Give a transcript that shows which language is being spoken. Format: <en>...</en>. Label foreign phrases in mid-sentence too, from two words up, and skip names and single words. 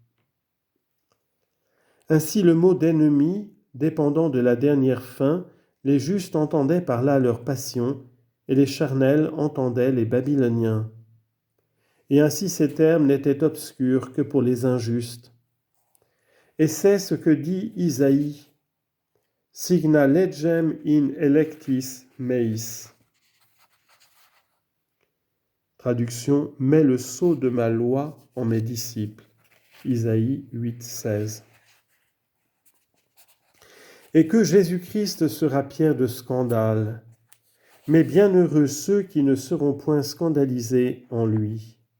<fr>Ainsi, le mot d'ennemi, dépendant de la dernière fin, les justes entendaient par là leur passion, et les charnels entendaient les Babyloniens. Et ainsi ces termes n'étaient obscurs que pour les injustes. Et c'est ce que dit Isaïe, «</fr> <la>Signa legem in electis meis ».</la> <fr>Traduction, « Mets le sceau de ma loi en mes disciples ». Isaïe 8, 16. Et que Jésus-Christ sera pierre de scandale, mais bienheureux ceux qui ne seront point scandalisés en lui.</fr>